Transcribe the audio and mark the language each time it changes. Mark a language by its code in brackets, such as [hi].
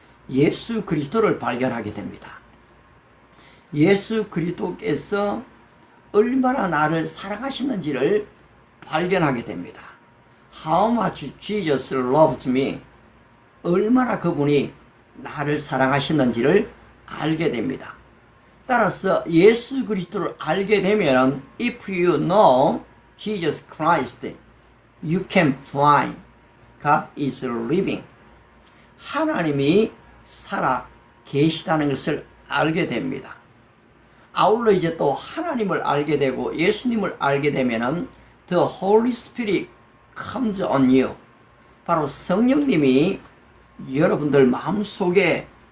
[ko] 예수 그리스도를 발견하게 됩니다. 예수 그리스도께서 얼마나 나를 사랑하시는지를 발견하게 됩니다. [en] How much Jesus loves me. [ko] 얼마나 그분이 나를 사랑하시는지를 알게 됩니다. 따라서 예수 그리스도를 알게 되면 [en] if you know Jesus Christ, you can find God is living. [ko] 하나님이 살아 계시다는 것을 알게 됩니다. 아울러 이제 또 하나님을 알게 되고 예수님을 알게 되면은 [en] The Holy Spirit comes on you. [ko] 바로 성령님이 여러분들 마음속에